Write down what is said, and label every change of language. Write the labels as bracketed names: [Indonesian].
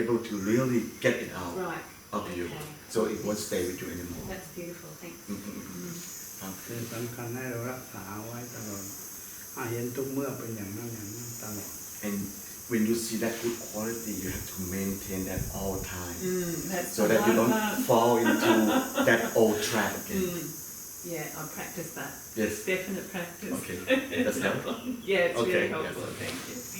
[English] able to really get it out Right. of you Okay. so it won't stay with you anymore That's beautiful. Thanks. [Thai] ครับ คือสำคัญให้เรารักษาไว้ตลอดเห็นทุกเมื่อเป็นอย่างนั้นตลอด [English] and when you see that good quality you have to maintain that all time That's so that you don't fall into that old trap again Yeah, I'll practice that. Yes. Definite practice. Okay. That's helpful. Yeah, it's Okay, really helpful. yes. Thank you.